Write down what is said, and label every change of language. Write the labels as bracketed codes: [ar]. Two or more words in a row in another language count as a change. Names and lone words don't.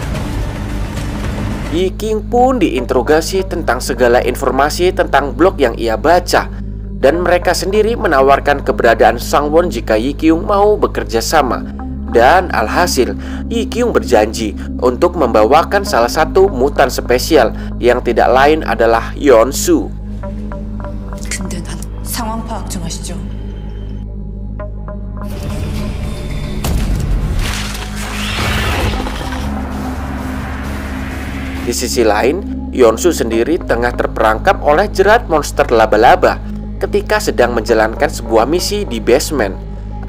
[id] Yi Kyung pun diinterogasi tentang segala informasi tentang blog yang ia baca, dan mereka sendiri menawarkan keberadaan Sangwon jika Yi Kyung mau bekerja sama. Dan alhasil, Yi Kyung berjanji untuk membawakan salah satu mutan spesial yang tidak lain adalah Yeonsu. [ko] 근데 난 상황 파악 좀 하시죠. [id] Di sisi lain, Yeonsu sendiri tengah terperangkap oleh jerat monster laba-laba ketika sedang menjalankan sebuah misi di basement.